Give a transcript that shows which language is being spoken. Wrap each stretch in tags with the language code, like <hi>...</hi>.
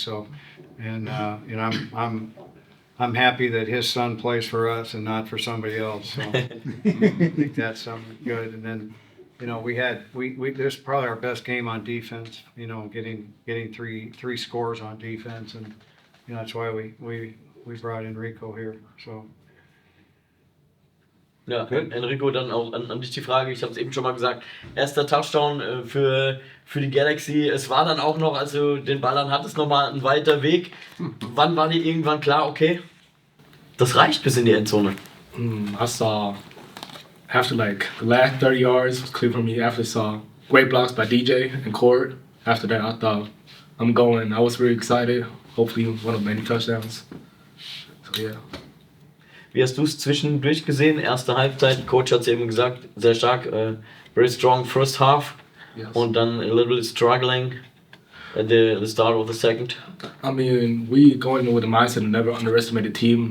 <en>So, and I'm happy that his son plays for us and not for somebody else. So I think that's something good. And then we this is probably our best game on defense. Getting three scores on defense, and that's why we brought Enrico here. So.</en> <de>Ja, Enrico, dann auch an dich die Frage, ich habe es eben schon mal gesagt, erster Touchdown für die Galaxy, es war dann auch noch, als du den Ball dann hattest, nochmal ein weiter Weg. Wann war dir irgendwann klar, okay, das reicht bis in die Endzone?</de> <en>I saw, after the last 30 yards was clear for me, after I saw great blocks by DJ and Cord. After that, I thought, I'm going. I was really excited, hopefully one of many touchdowns. So yeah.</en> <de>Wie hast du es zwischendurch gesehen? Erste Halbzeit, Coach hat es eben gesagt, sehr stark,</de> <en>very strong first half, Yes.</en> <de>und dann</de> <en>a little bit struggling at the start of the second. I mean, we going in with the mindset to never underestimate the team.</en>